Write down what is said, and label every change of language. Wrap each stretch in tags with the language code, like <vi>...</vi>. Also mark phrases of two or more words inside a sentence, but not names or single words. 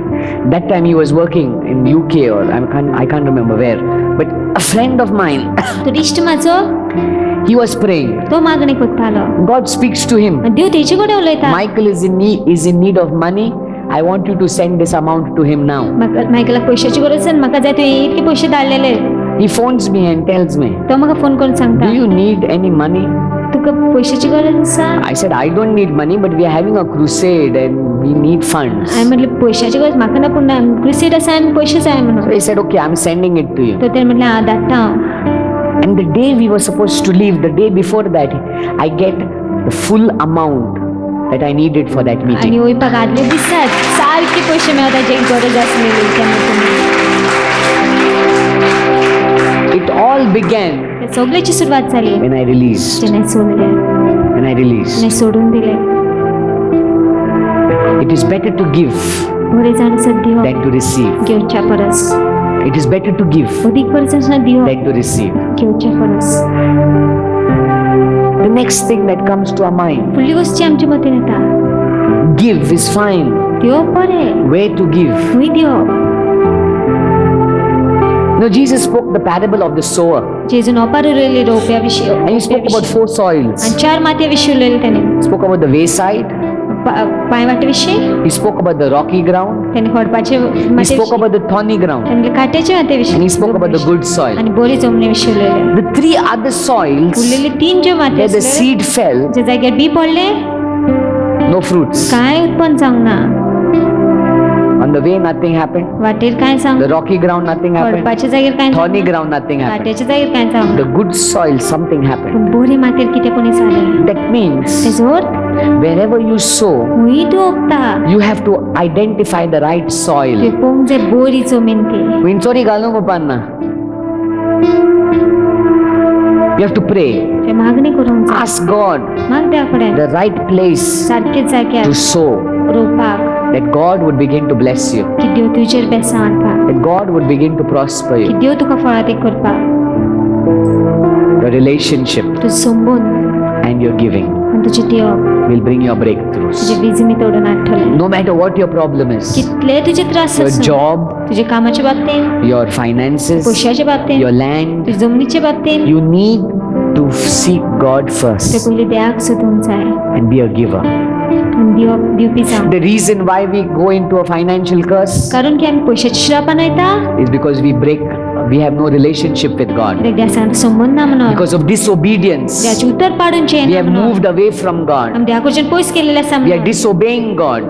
<en>That time he was working in UK or I can't remember where. But a friend of mine,</en> <kok>तो इश्ट म्हाजो</kok> <en>he was praying.</en> <kok>तो मागणी करतालो.</kok> <en>God speaks to him.</en> <kok>देव तेजे कडेन उलयता.</kok> <en>Michael is in need of money. I want you to send this amount to him now.</en> <kok>मायकलाक पयशाची गरज आसा, म्हाका जाय तुवें इतके पयशे धाडलेले.</kok> <en>He phones me and tells me,</en> <kok>तो म्हाका फोन करून सांगता,</kok> <en>do you need any money?</en> <kok>तुका पयशाची गरज आसा?</kok> <en>I said, I don't need money, but we are having a crusade and we need funds.</en> <kok>हांवें म्हणलें पयशाची गरज म्हाका ना, पूण क्रुसेड आसा आनी पयशे जाय</kok> <en>So</en> <kok>म्हणून.</kok> <en>he said, okay, I'm sending it to you.</en> <kok>तो तेणें म्हणलें हांव धाडटा हांव.</kok> <en>And the day we were supposed to leave, the day before that, I get the full amount that I needed for that</en> <kok>आनी</kok> <en>meeting.</en> <kok>वयपाक आदले दिसाक सारके पयशे मेळटा जे गरज आसलेली तेन्ना.</kok> <en>It all began</en> <kok>सगळ्याची सुरवात जाली</kok> <en>when I released.</en> <kok>जेन्ना सोडले,</kok> <en>When I released.</en> <kok>जेन्ना सोडून दिले.</kok> <en>It is better to give</en> <kok>बरें जाण आसा दिवप</kok> <en>than to receive.</en> <kok>घेवच्या परस.</kok> <en>It is better to give</en> <kok>अदीक बरें आसा दिवप</kok> <en>than to receive.</en> <kok>घेवच्या परस.</kok> <en>The next thing that comes to our mind,</en> <kok>फुडली गोष्टी आमच्या मतीन येता.</kok> <en>give is fine.</en> <kok>दिवप बरें,</kok> <en>Where to give?</en> <kok>खंय दिवप.</kok> <en>No, Jesus spoke the parable of the sower.</en> <kok>जेजून ओपार उलयले रोवप्या विशीं.</kok> <en>And he spoke about 4 soils.</en> <kok>आनी 4 मातये विशीं उलयले ताणें.</kok> <en>He spoke about the wayside.</en> <kok>पांयवाटे विशीं,</kok> <en>He spoke about the rocky ground.</en> <kok>ताणें खडपाचे</kok> <en>He</en> <kok>मातये</kok> <en>spoke</en> <kok>विशीं,</kok> <en>about the thorny ground.</en> <kok>ताणें काट्याचे मातये</kok> <en>And</en> <kok>विशीं,</kok> <en>he spoke about the good soil.</en> <kok>आनी बरी जमनी विशीं उलयले.</kok> <en>The 3 other soils</en> <kok>उरलेले 3 ज्यो मातये</kok> <en>where the</en> <kok>आसले,</kok> <en>seed fell,</en> <kok>जे जाग्यार बी पडले,</kok> <en>no fruits.</en> <kok>कांय उत्पन्न जावंक ना.</kok> <en>On the way, nothing happened.</en> <kok>वाटेर कांय</kok> <en>The</en> <kok>जावंक,</kok> <en>rocky ground, nothing happened.</en> <kok>खडपाच्या जाग्यार कांय</kok> <en>Thorny</en> <kok>जावंक ना.</kok> <en>ground, nothing happened.</en> <kok>काट्याच्या जाग्यार कांय जावंक</kok> <en>The</en> <kok>ना.</kok> <en>good soil, something happened.</en> <kok>पूण बरी मातयेर कितें कोणी जालें.</kok> <en>That means</en> <kok>तेजो अर्थ,</kok> <en>wherever you sow,</en> <kok>खंय तूं ओंपता,</kok> <en>you have to identify the right soil.</en> <kok>तुवें पळोवंक जाय बरी जमीन ती. विंचोरी घालूंक उपान्ना.</kok> <en>You have to pray.</en> <kok>तुवें मागणी करूंक जाय.</kok> <en>Ask God</en> <kok>माग देवा कडेन</kok> <en>the right place</en> <kok>सारके जाग्यार</kok> <en>to sow.</en> <kok>रोवपाक,</kok> <en>That God would begin to bless you.</en> <kok>की देव तुजेर बेसां हाडपाक,</kok> <en>That God would begin to prosper</en> <kok>की</kok> <en>you.</en> <kok>देव तुका फळादीक करपाक.</kok> <en>Your relationship</en> <kok>तुजो संबंद</kok> <en>and your giving</en> <kok>आनी तुजें दिवप</kok> <en>will bring your breakthroughs.</en> <kok>तुजे विजमी तोडून हाडटले.</kok> <en>No matter what your problem is,</en> <kok>कितले तुजे त्रास</kok> <en>your</en> <kok>आसूं,</kok> <en>job,</en> <kok>तुजे कामाच्या बाबतीन,</kok> <en>your finances,</en> <kok>पयशाच्या बाबतीन,</kok> <en>your land,</en> <kok>तुजे जमनीच्या बाबतीन,</kok> <en>you need to seek God</en> <kok>ते</kok> <en>first</en> <kok>पयलीं देवाक सोदूंक जाय</kok> <en>and be a giver.</en> <kok>आनी दिवपी जावं.</kok> <en>The reason why we go into a financial curse</en> <kok>कारण की आमी पयशाच्या श्रापान वयता,</kok> <en>is because we have no relationship with God.</en> <kok>कित्याक देवाक संबंद ना म्हणून.</kok> <en>Because of disobedience,</en> <kok>देवाचे उतर पाडून</kok> <en>we</en> <kok>चेना</kok> <en>have</en> <kok>म्हणून.</kok> <en>moved away from God.</en> <kok>आमी देवा कडच्यान पयस केलेले आसा</kok> <en>We are</en> <kok>म्हणून.</kok> <en>disobeying God.</en>